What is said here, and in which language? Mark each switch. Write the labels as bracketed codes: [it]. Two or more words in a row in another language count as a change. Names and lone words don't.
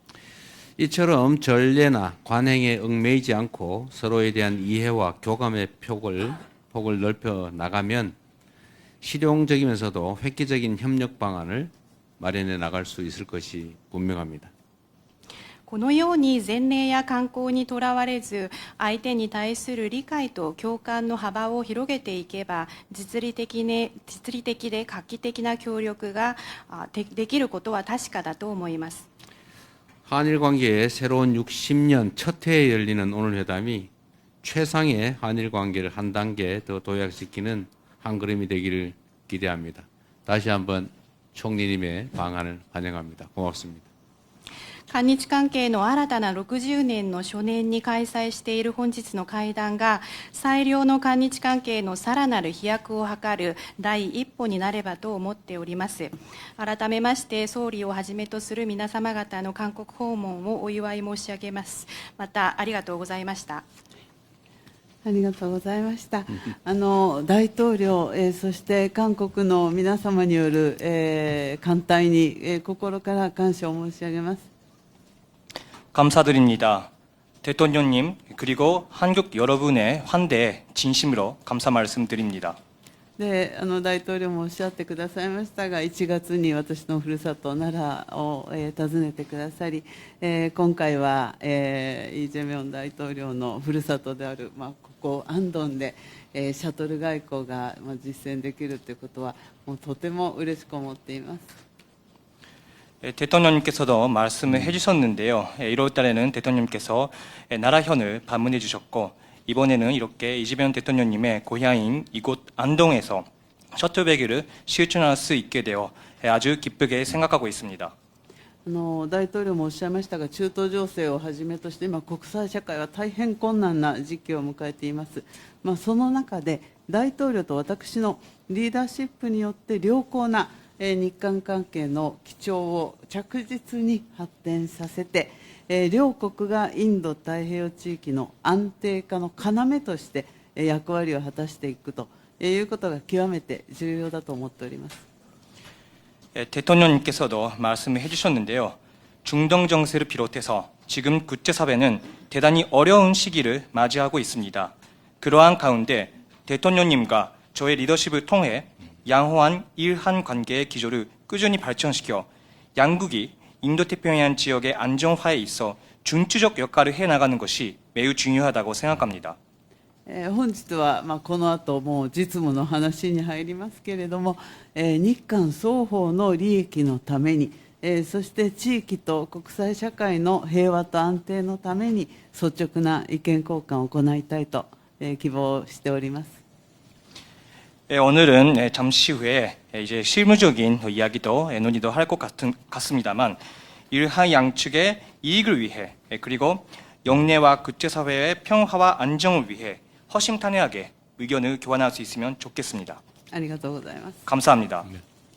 [ko] 이처럼 전례나 관행에 얽매이지 않고 서로에 대한 이해와 교감의 폭을 넓혀 나가면 실용적이면서도 획기적인 협력 방안을 마련해 나갈 수 있을 것이 분명합니다. [ja] このように前例や慣行にとらわれず、相手に対する理解と共感の幅を広げていけば、実利的で画期的な協力ができることは確かだと思います。 [ko] 한일 관계의 새로운 60년 첫 해에 열리는 오늘 회담이 최상의 한일 관계를 한 단계 더 도약시키는 한 걸음이 되기를 기대합니다. 다시 한번 총리님의 방안을 환영합니다. 고맙습니다. [ja] 韓日関係の新たな60年の初年に開催している本日の会談が最良の韓日関係のさらなる飛躍を図る第一歩になればと思っております。改めまして総理をはじめとする皆様方の韓国訪問をお祝い申し上げます。またありがとうございました。ありがとうございました。大統領、そして韓国の皆様による、歓待に、心から感謝を申し上げます。 [ko] 감사드립니다. 대통령님 그리고 한국 여러분의 환대에 진심으로 감사 말씀드립니다. [ja] で大統領もおっしゃってくださいましたが、1月に私のふるさと奈良を、訪ねてくださり、今回は、イ・ジェミョン大統領のふるさとである、ここ安東で、シャトル外交が、実践できるということはもうとても嬉しく思っています。 [ko] 대통령님께서도 말씀을 해주셨는데요. 1월 달에는 대통령님께서 나라현을 방문해 주셨고 이번에는 이렇게 이재명 대통령님의 고향인 이곳 안동에서 셔틀배기를 실천할 수 있게 되어 아주 기쁘게 생각하고 있습니다. [ja] 大統領もおっしゃいましたが、中東情勢をはじめとして今、国際社会は大変困難な時期を迎えています。その中で大統領と私のリーダーシップによって良好な日韓関係の基調を着実に発展させて、両国がインド太平洋地域の安定化の要として役割を果たしていくということが極めて重要だと思っております。 [ko] 대통령님께서도 말씀을 해주셨는데요. 중동 정세를 비롯해서 지금 국제사회는 대단히 어려운 시기를 맞이하고 있습니다. 그러한 가운데 대통령님과 저의 리더십을 통해 양호한 일한 관계의 기조를 꾸준히 발전시켜 양국이 인도태평양 지역의 안정화에 있어 중추적 역할을 해나가는 것이 매우 중요하다고 생각합니다. [ja] 本日はこの後もう実務の話に入りますけれども、日韓双方の利益のために、そして地域と国際社会の平和と安定のために率直な意見交換を行いたいと希望しております。 [ko] 오늘은 잠시 후에 이제 실무적인 이야기도 논의도 할 것 같습니다만 이러한 양측의 이익을 위해 그리고 영내와 국제사회의 평화와 안정을 위해 허심탄회하게 의견을 교환할 수 있으면 좋겠습니다. [ja] ありがとうございます。 [ko] 감사합니다. 네.